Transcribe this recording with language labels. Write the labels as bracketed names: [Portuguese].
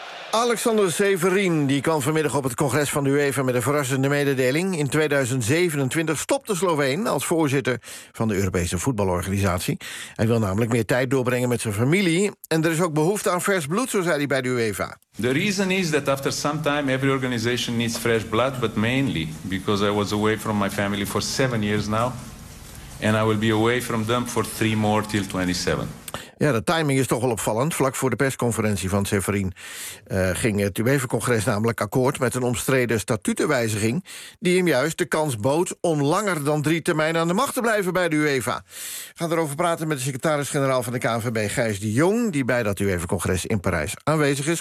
[Dutch] Alexander Severien die kwam vanmiddag op het congres van de UEFA met een verrassende mededeling. In 2027 stopt de Sloveen als voorzitter van de Europese voetbalorganisatie. Hij wil namelijk meer tijd doorbrengen met zijn familie. En er is ook behoefte aan vers bloed, zo zei hij bij de UEFA. [English] The reason is that after some time every organization needs fresh blood, but mainly because I was away from my family for 7 years now. and I will be away from them for 3 more till 27. [Dutch] Ja, de timing is toch wel opvallend. Vlak voor de persconferentie van Severin ging het UEFA-congres namelijk akkoord met een omstreden statutenwijziging die hem juist de kans bood om langer dan 3 termijnen aan de macht te blijven bij de UEFA. We gaan erover praten met de secretaris-generaal van de KNVB, Gijs de Jong, die bij dat UEFA-congres in Parijs aanwezig is.